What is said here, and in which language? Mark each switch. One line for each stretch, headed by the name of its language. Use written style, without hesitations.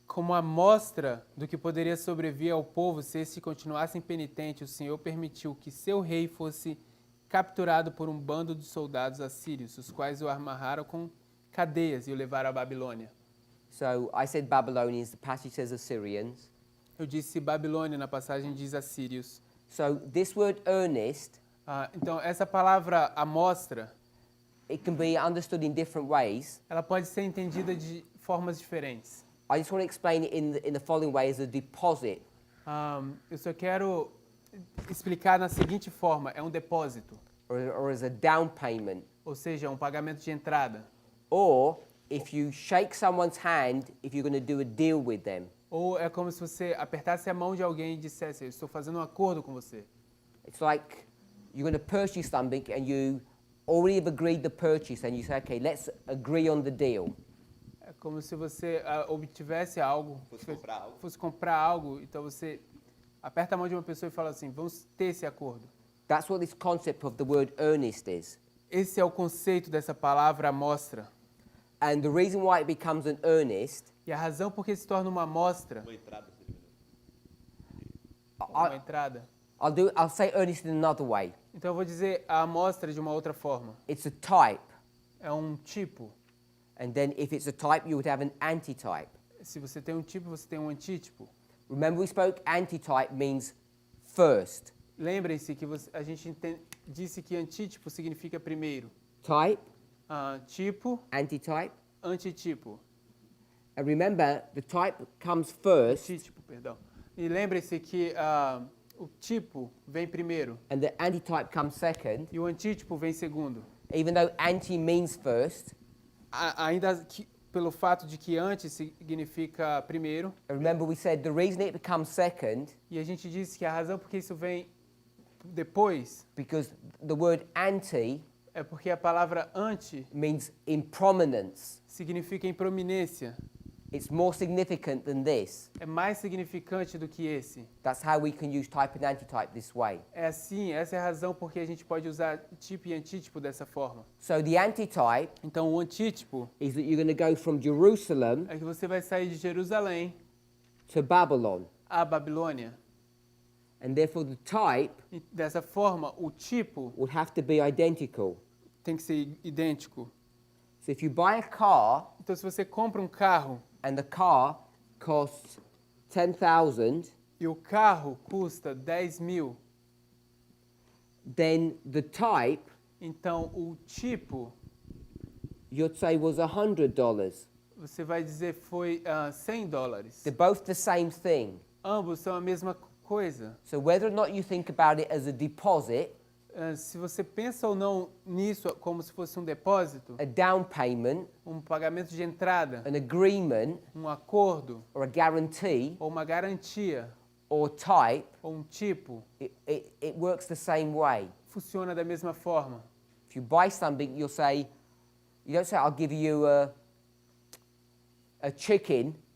Portuguese: Como amostra do que poderia sobrevir ao povo se este continuasse impenitente, o Senhor permitiu que seu rei fosse capturado por um bando de soldados assírios, os quais o amarraram com cadeias e o levaram à Babilônia.
English: So I said Babylonians, the passage says Assyrians.
Portuguese: Eu disse Babilônia, na passagem diz assírios.
English: So this word earnest,
Portuguese: Então, essa palavra amostra,
English: it can be understood in different ways.
Portuguese: ela pode ser entendida de formas diferentes.
English: I just want to explain it in the following way as a deposit.
Portuguese: Eu só quero explicar na seguinte forma, é um depósito,
English: Or as a down payment.
Portuguese: ou seja, um pagamento de entrada.
English: Or if you shake someone's hand, if you're going to do a deal with them.
Portuguese: Ou é como se você apertasse a mão de alguém e dissesse, eu estou fazendo um acordo com você.
English: It's like you're going to purchase something and you already have agreed the purchase and you say, okay, let's agree on the deal.
Portuguese: É como se você obtivesse algo, fosse comprar algo, então você aperta a mão de uma pessoa e fala assim, vamos ter esse acordo.
English: That's what this concept of the word earnest is.
Portuguese: Esse é o conceito dessa palavra amostra.
English: And the reason why it becomes an earnest,
Portuguese: E a razão por que se torna uma amostra, Uma entrada. uma entrada.
English: I'll say earnest in another way.
Portuguese: Então eu vou dizer a amostra de uma outra forma.
English: It's a type.
Portuguese: É um tipo.
English: And then if it's a type, you would have an antitype.
Portuguese: Se você tem um tipo, você tem um antítipo.
English: Remember we spoke antitype means first.
Portuguese: Lembrem-se que a gente disse que antítipo significa primeiro.
English: Type,
Portuguese: Tipo,
English: antitype.
Portuguese: antitipo.
English: And remember, the type comes first
Portuguese: Antítipo, perdão. E lembre-se que o tipo vem primeiro
English: and the antitype comes second.
Portuguese: e o antítipo vem segundo.
English: Even though anti means first.
Portuguese: Ainda que, pelo fato de que antes significa primeiro,
English: And remember, we said the reason it becomes second
Portuguese: e a gente disse que a razão por que isso vem depois
English: because the word anti
Portuguese: é porque a palavra ante
English: means in prominence.
Portuguese: significa em prominência.
English: It's more significant than this.
Portuguese: É mais significante do que esse.
English: That's how we can use type and antitype this way.
Portuguese: É assim, essa é a razão por que a gente pode usar tipo e antítipo dessa forma.
English: So the antitype
Portuguese: Então, o antítipo
English: is that you're going to go from Jerusalem
Portuguese: é que você vai sair de Jerusalém
English: to Babylon.
Portuguese: à Babilônia.
English: And therefore the type
Portuguese: E dessa forma, o tipo
English: would have to be identical.
Portuguese: tem que ser idêntico.
English: So if you buy a car
Portuguese: Então, se você compra um carro
English: and the car costs 10,000,
Portuguese: e o carro custa 10.000,
English: then the type
Portuguese: então o tipo,
English: you'd say was $100.
Portuguese: você vai dizer foi $100.
English: They're both the same thing.
Portuguese: Ambos são a mesma coisa.
English: So whether or not you think about it as a deposit,
Portuguese: Se você pensa ou não nisso como se fosse um depósito,
English: a down payment,
Portuguese: um pagamento de entrada,
English: an agreement,
Portuguese: um acordo,
English: or a guarantee,
Portuguese: ou uma garantia,
English: or type,
Portuguese: ou um tipo,
English: it works the same way.
Portuguese: funciona da mesma forma.
English: If you buy something, you'll say, you don't say, I'll give you a chicken.